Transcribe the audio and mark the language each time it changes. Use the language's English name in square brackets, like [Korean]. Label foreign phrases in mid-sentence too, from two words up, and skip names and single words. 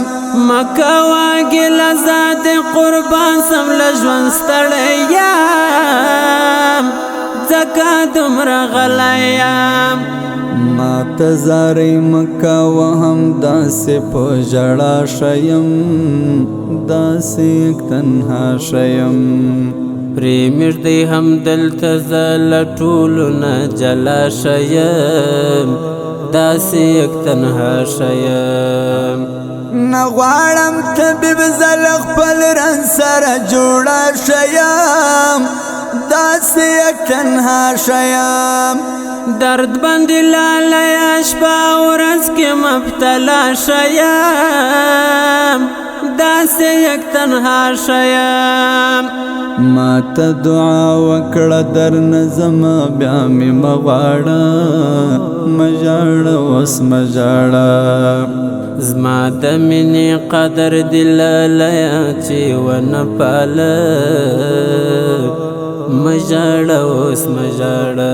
[Pashto] مه کوه ګیله زه د قربان سم له ژوند ستړی یم ځکه دومره غلی یم ما ته زارۍ مه کوه هم داسې په ژړا شیم داسې [Persian] یک تنها [Pashto] شیم پرې مږدی هم دلته زه له ټولو نه جلا شیم داسې [Persian] یک تنها [Pashto] شیم نه غواړم طبیب زه له خپل رنځ سره جوړه شیم داسې [Persian] یک تنها [Pashto] شیم درد باندې لالیه شپه ورځ کې مبتلا شیم داسې [Persian] یک تنها [Pashto] شیم ما ته دعا وکړه در نه ځمه بیا مې مه غواړه مه ژاړه اوس مه ژاړه زما د مینې قدر دې لالیه چې ونه پاله مه ژاړه اوس مه ژاړه